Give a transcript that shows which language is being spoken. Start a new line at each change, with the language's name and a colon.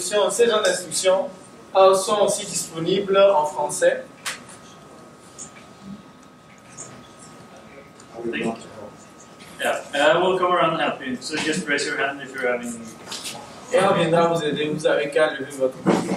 French: Ces genres d'instructions sont aussi disponibles en français.
English: Yeah, we'll come around and help you. So just raise your hand if you're having.
French: Et on viendra vous aider. Vous avez qu'à lever votre compte.